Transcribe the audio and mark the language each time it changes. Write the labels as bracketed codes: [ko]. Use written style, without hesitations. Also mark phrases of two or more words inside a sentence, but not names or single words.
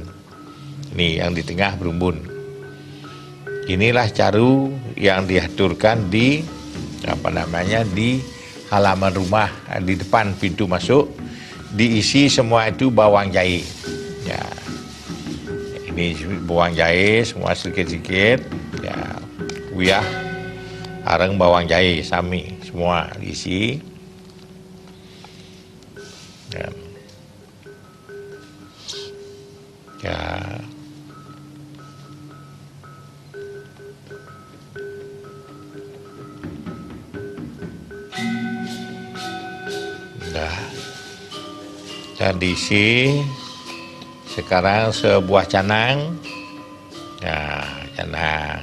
[id] Ini yang di tengah berumbun. Inilah caru yang diaturkan di di halaman rumah, di depan pintu masuk, diisi semua itu bawang jahe. Ya. Ini bawang jahe semua sedikit-sedikit, ya, [ban] uyah, areng [id] bawang jahe sami semua diisi. Ya. Ya. Dan diisi sekarang sebuah canang, ya, canang.